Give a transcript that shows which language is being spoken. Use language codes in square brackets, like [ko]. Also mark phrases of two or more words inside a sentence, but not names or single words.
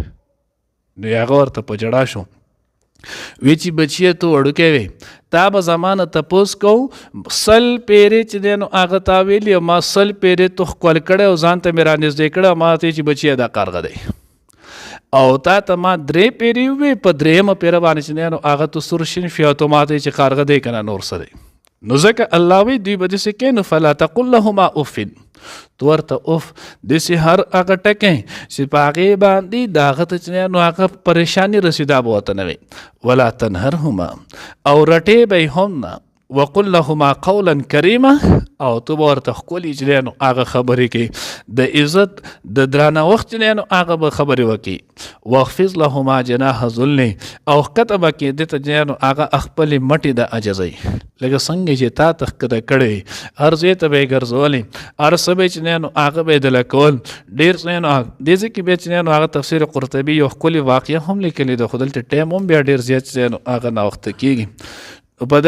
[ps] نو هغه ورته په ژړا شو، وی چې بچیه ته وړوکی وی تا به زمانه تپوس کوو سل پیرې چې دی نو هغه تا ویلي او ما سل پیرې تو ښکل کړی او ځان ته مې رانږدې کړی او ما ته چې بچیه دا کارغه دی او تا ته ما 3 پیرې ووې په درېیمه پیره باندې چې دی نو هغه تو سور شین شوي او تو ما ته چې کارغه دی که نه نور څه دی. نو ځکه الله وی دوی به داسې کوي نو [ar] فلا تقل لهما اف، [ps] تو ورته اف داسې هر هغه ټکی چې په هغې باندې د هغه ته چې نو هغه پریشاني رسېدا به ورته نه وي. ولا تنهرهما او رټې به یې هم نه. [ar] وقل لهما قولا کریما [ps] او تو به ورته ښکلي چې دی نو هغه خبرې کوي د عزت د درناوښت چې دی نو هغه به خبرې وکړي. [ar] واخفض لهما جناح ذل [ps] او ښکته به کړي دې ته چې دی نو هغه خپلې مټې د عجزۍ لکه څنګه چې تا ته ښکته کړی هر ځای ته به یې ګرځولې هر څه به چې دی نو هغه به یې دله کول ډېر څه نو دې ځای کې بیا چې دی نو هغه تفسیر قرطبي یو ښکلې واقعه هم لیکلې ده خو دلته ټایم هم بیا ډېر زیات چې دی نو هغه ناوخته کېږي.